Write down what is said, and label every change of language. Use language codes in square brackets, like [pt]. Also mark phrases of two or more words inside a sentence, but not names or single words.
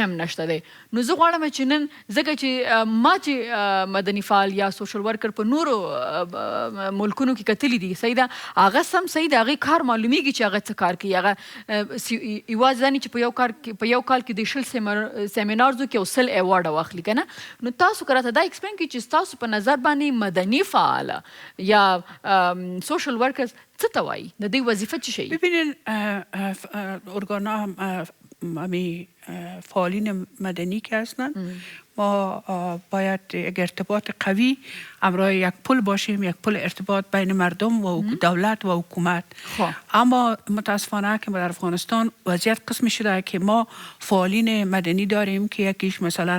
[ps] هم نشته دی نو زه غواړم چې نن ځکه چې ما چې مدني فعال یا [en] social worker [ps] په نورو ملکونو کې کتلي دي صحیح ده هغه سم صحیح ده هغې کار معلومیږي چې هغه څه کار کوي هغه یوازې دا نه چې په یو کال کې د 20 سیمینارزو کې او 100 ایوارډ واخلي که نه نو تاسو که راته دا ایکسپلین کړئ چې ستاسو په نظر باندې مدني فعاله یا [en] social workers [ps] څه ته وایي د دوی وظیفه څه شی [fa] ببینین ارگانا فعالین مدنی که هستن ما باید یک ارتباط قوی همراه یک پل باشیم یک پل ارتباط بین مردم و دولت و حکومت اما متاسفانه که در افغانستان وضعیت قسمی شده که ما فعالین مدنی داریم که یکیش مثلا